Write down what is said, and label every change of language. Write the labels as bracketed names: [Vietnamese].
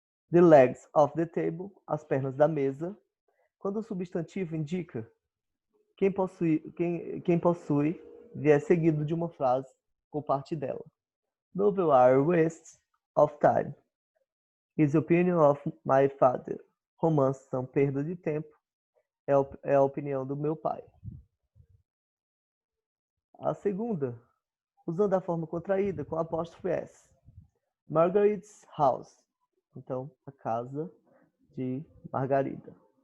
[English] The legs of the table, [Portuguese] as pernas da mesa. Quando o substantivo indica quem possui vier seguido de uma frase ou parte dela. [English] Novel are waste of time. His opinion of my father. [Portuguese] Romances são perda de tempo. É a opinião do meu pai. A segunda, usando a forma contraída com apóstrofe S. [English] Margaret's house. [Portuguese] Então, a casa de Margarida.